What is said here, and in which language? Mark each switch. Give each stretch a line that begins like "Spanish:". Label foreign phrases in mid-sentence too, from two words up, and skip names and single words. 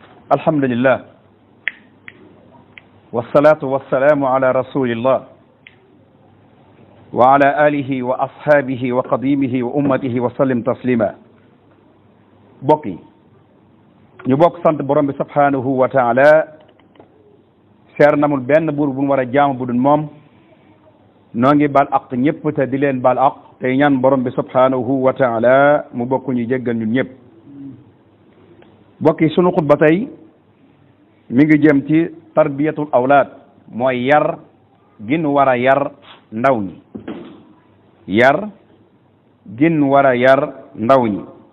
Arabic: الحمد لله والصلاة والسلام على رسول الله وعلى آله وأصحابه وقادمه وأمته وسلم تسليما
Wolof: bokk yi ñu bokk sant borom bi
Arabic: سبحانه وتعالى
Wolof: seer namul benn buur bu mu war a jaamu bu dul moom noo ngi baal aq ñëpp te di leen baal aq tey ñaan borom bi
Arabic: سبحانه وتعالى
Wolof: mu bokk ñu jéggal ñun ñëpp bokk yi sunu xutba tey mi ngi jëm ci
Arabic: تربية الأولاد
Wolof: mooy yar gin war a yar ndaw ñi yar gin war a yar ndaw ñi